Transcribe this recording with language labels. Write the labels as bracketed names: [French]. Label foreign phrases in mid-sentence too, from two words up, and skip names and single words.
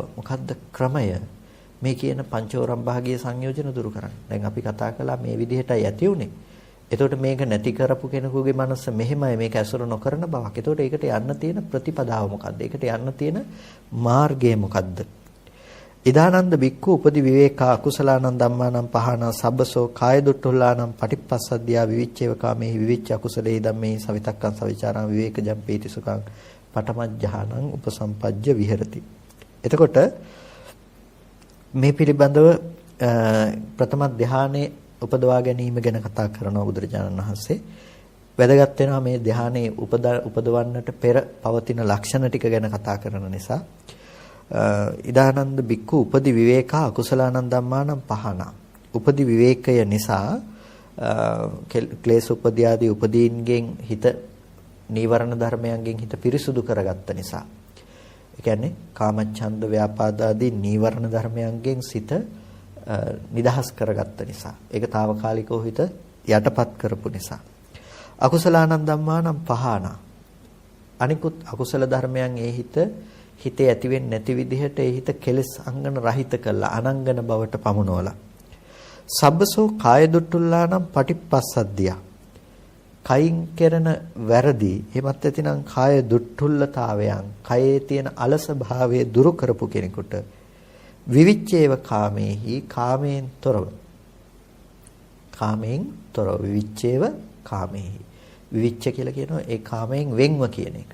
[Sinhala] මොකද්ද ක්‍රමය? මේ කියන පංචෝරම් භාගීය සංයෝජන දුරු කරන්න. දැන් අපි කතා කළා මේ විදිහටයි ඇති උනේ. එතකොට මේක නැති කරපු කෙනෙකුගේ මනස මෙහෙමයි, මේක ඇසුරු නොකරන බවක්. එතකොට ඒකට යන්න තියෙන ප්‍රතිපදාව මොකද්ද? ඒකට යන්න තියෙන මාර්ගය මොකද්ද? [Pali] ඉදානන්ද බික්ඛු උපදි විවේකා අකුසලානං ධම්මානං පහනා සබ්බසෝ කාය දුට්ඨුල්ලානං පටිපස්සද්ධියා විවිච්ඡේව කාමේහි විවිච්ඡ අකුසලේ ධම්මේ සවිතක්කං සවිචාරං විවේකජම් පීති සුඛං පඨමඥානං උපසම්පජ්ජ විහෙරති. [Sinhala] එතකොට මේ පිළිබඳව ප්‍රථම ධානයේ උපදවා ගැනීම ගැන කතා කරන බුදුරජාණන් වහන්සේ වැදගත් වෙනවා මේ ධානයේ උපදවන්නට පෙර පවතින ලක්ෂණ ටික ගැන කතා කරන නිසා. [Pali] ඉදානන්ද බික්කු උපදි විවේකා අකුසලානං ධම්මානං පහන. [Sinhala] උපදි විවේකය නිසා ක්ලේශ උපදී ආදී උපදීන්ගෙන් හිත නීවරණ ධර්මයන්ගෙන් හිත පිරිසුදු කරගත්ත නිසා. ඒ කියන්නේ කාමච්ඡන්ද ව්‍යාපාද ආදී නීවරණ ධර්මයන්ගෙන් සිත නිදහස් කරගත්ත නිසා. ඒක తాවකාලිකව හිත යටපත් කරපු නිසා. [Pali] අකුසලානං ධම්මානං පහන. [Sinhala] අනිකුත් අකුසල ධර්මයන් ඒ හිතේ ඇති වෙන්නේ නැති විදිහට ඒ හිත කෙලෙස් අංගන රහිත කළා අනංගන බවට පමුණවලා. [Pali] සබ්බසෝ කාය දුට්ටුල්ලානම් පටිපස්සද්ධිය. [Sinhala] කයින් කරන වැරදි එහෙමත් නැතිනම් කාය දුට්ටුල්ලතාවයන් කයේ තියෙන අලස භාවයේ දුරු කරපු කෙනෙකුට [Pali] විවිච්ඡේව කාමේහි [Sinhala] කාමයෙන් තොරව [Pali] විවිච්ඡේව කාමේහි විවිච්ඡ [Sinhala] කියලා කියනවා ඒ කාමයෙන් වෙන්ව කියන එක.